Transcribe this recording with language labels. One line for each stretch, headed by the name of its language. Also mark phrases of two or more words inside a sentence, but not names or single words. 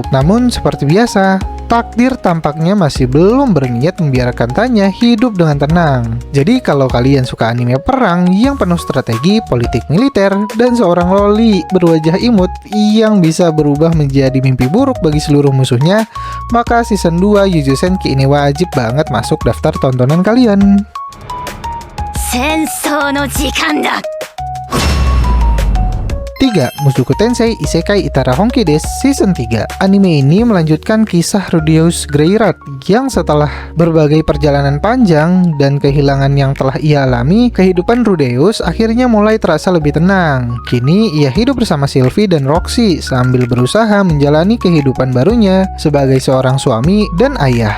Indonesian: Namun seperti biasa, takdir tampaknya masih belum berniat membiarkan Tanya hidup dengan tenang. Jadi kalau kalian suka anime perang yang penuh strategi, politik militer, dan seorang loli berwajah imut yang bisa berubah menjadi mimpi buruk bagi seluruh musuhnya, maka season 2 Yojo Senki ini wajib banget masuk daftar tontonan kalian.
Japanese: 戦争の時間だ
Indonesian: 3. Mushoku Tensei Isekai Itara Honki Desu Season 3. Anime ini melanjutkan kisah Rudeus Greyrat yang setelah berbagai perjalanan panjang dan kehilangan yang telah ia alami, kehidupan Rudeus akhirnya mulai terasa lebih tenang. Kini ia hidup bersama Sylvie dan Roxy sambil berusaha menjalani kehidupan barunya sebagai seorang suami dan ayah.